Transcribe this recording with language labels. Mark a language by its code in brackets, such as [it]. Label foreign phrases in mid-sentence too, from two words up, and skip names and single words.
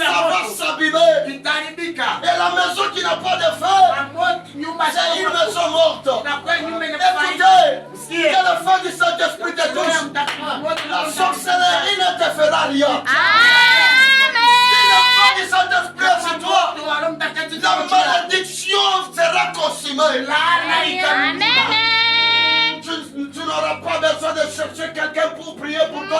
[fr] ça va [sw] moto [fr] s'abîmer. [sw] itaharibika. [fr] Et la maison qui n'a pas de feu, [sw] Na moto nyumba [fr] c'est une maison morte. [sw] inakuwa nyumba [fr] Écoutez, [sw] Sikie. [fr] que le feu du Saint-Esprit te touche. La sorcellerie ne te fera rien. Si le feu du Saint-Esprit est sur toi, la malédiction sera consumée. Tu n'auras pas besoin de chercher quelqu'un pour prier pour toi.